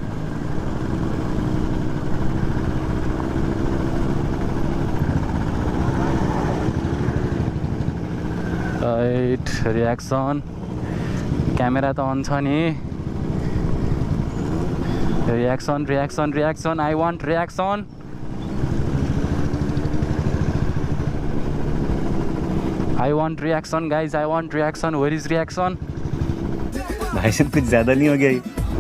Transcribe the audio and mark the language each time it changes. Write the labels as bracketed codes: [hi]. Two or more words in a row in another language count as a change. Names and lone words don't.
[en] right reaction [ne] क्यामेरा त अन छ नि [en] reaction reaction reaction I want reaction I want reaction guys, I want reaction. Where is reaction? [hi] भाई साहब कुछ ज़्यादा नहीं हो गया ये?